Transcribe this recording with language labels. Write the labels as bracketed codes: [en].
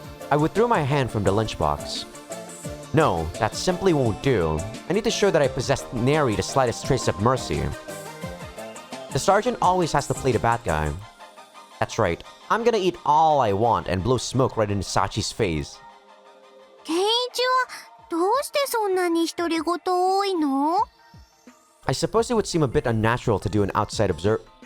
[en] I withdrew my hand from the lunchbox. No, that simply won't do. I need to show that I possess nary the slightest trace of mercy. The sergeant always has to play the bad guy. That's right. I'm gonna eat all I want and blow smoke right into Sachi's face. [ja] ケンイチはどうしてそんなに独り言多いの [en] I suppose it would seem a bit unnatural to an outside observer.